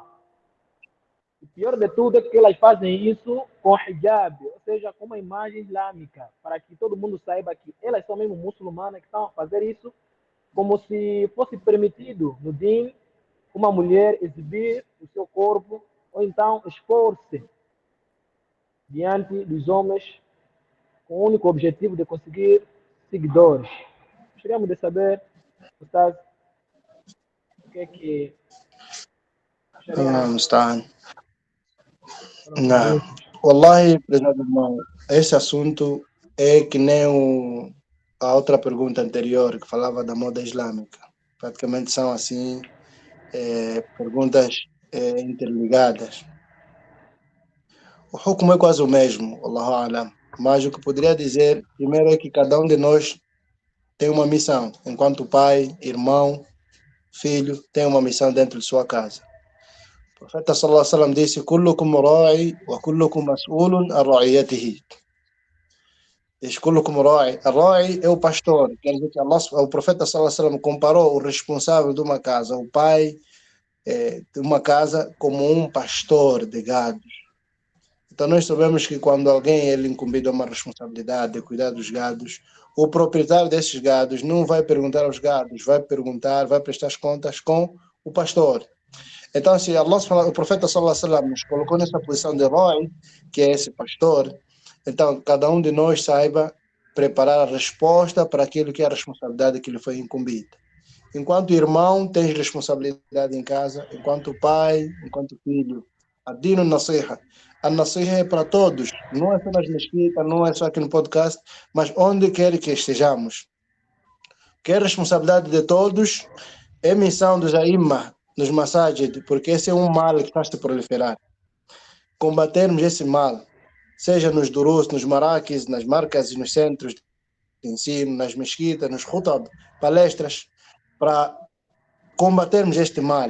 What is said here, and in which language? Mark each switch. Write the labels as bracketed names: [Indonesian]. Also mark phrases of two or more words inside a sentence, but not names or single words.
[Portuguese] O pior de tudo é que elas fazem isso com hijab, ou seja, com uma imagem islâmica, para que todo mundo saiba que elas são mesmo muçulmanas que estão a fazer isso como se fosse permitido no din uma mulher exibir o seu corpo ou então expor-se diante dos homens com o único objetivo de conseguir seguidores. Gostaríamos de saber, Ustaz, o que é que [Arabic] الله المستعان. [Portuguese] foram Não. perguntas. Wallahi, prezado irmão, esse assunto é que nem a outra pergunta anterior, que falava da moda islâmica. Praticamente são assim, perguntas interligadas. O hukum é quase o mesmo, [Arabic] الله أعلم. [Portuguese] Mas o que poderia dizer, primeiro, é que cada um de nós tem uma missão. Enquanto pai, irmão, filho, tem uma missão dentro de sua casa. O profeta [Arabic] صلى الله عليه وسلم [Portuguese] disse: [Arabic] "كلكم راع وكلكم مسؤول عن رعيته." [Portuguese] Diz: [Arabic] "كلكم راع." [Portuguese] A ra'i é o pastor. Quer dizer que o profeta [Arabic] صلى الله عليه وسلم [Portuguese] comparou o responsável de uma casa, o pai de uma casa, como um pastor de gados. Então nós sabemos que quando alguém é incumbido a uma responsabilidade de cuidar dos gados, o proprietário desses gados não vai perguntar aos gados, vai prestar as contas com o pastor. Então, se o profeta [Arabic] صلى الله عليه وسلم [Portuguese] nos colocou nessa posição de ra'i, que é esse pastor, então cada um de nós saiba preparar a resposta para aquilo que é a responsabilidade que lhe foi incumbida. Enquanto irmão, tens responsabilidade em casa, enquanto pai, enquanto filho. [Arabic] الدين النصيحة. [Portuguese] A nasiha é para todos, não é só nas mesquitas, não é só aqui no podcast, mas onde quer que estejamos. Que é responsabilidade de todos, é missão dos aimma, nos masajid, porque esse é um mal que está a se proliferar. Combatermos esse mal, seja nos durus, nos maraquis, nas marcas e nos centros de ensino, nas mesquitas, nos khutab, palestras, para combatermos este mal.